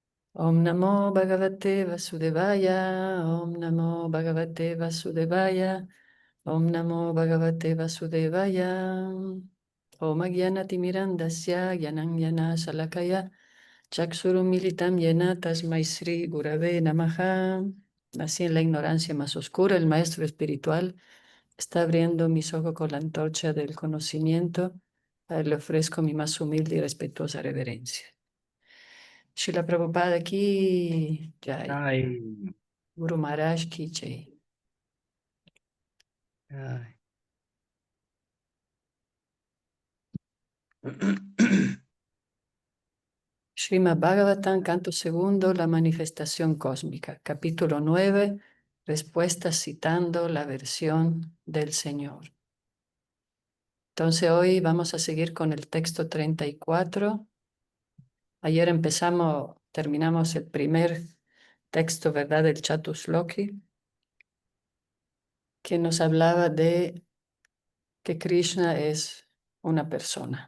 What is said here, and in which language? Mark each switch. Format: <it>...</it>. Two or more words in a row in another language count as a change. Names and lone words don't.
<sa>Om Namo Bhagavate Vasudevaya, Om Namo Bhagavate Vasudevaya, Om Namo Bhagavate Vasudevaya. Om Gyanatimirandasya Gyanangyana Salakaya Chaksurumilitam Yena Tasmai Sri Gurave Namaha.</sa> <es>Nací en la ignorancia más oscura, el maestro espiritual está abriendo mis ojos con la antorcha del conocimiento. A él le ofrezco mi más humilde y respetuosa reverencia. Srila Prabhupada aquí,</es> <sa>Jai. Ay, Guru Maharaj ki Jai. ay.</sa> <es>Srimad Bhagavatam, canto segundo, la manifestación cósmica, capítulo 9, respuestas citando la versión del Señor. Entonces hoy vamos a seguir con el texto 34. Ayer terminamos el primer texto, ¿verdad?, del Chatusloki, que nos hablaba de que Krishna es una persona.</es>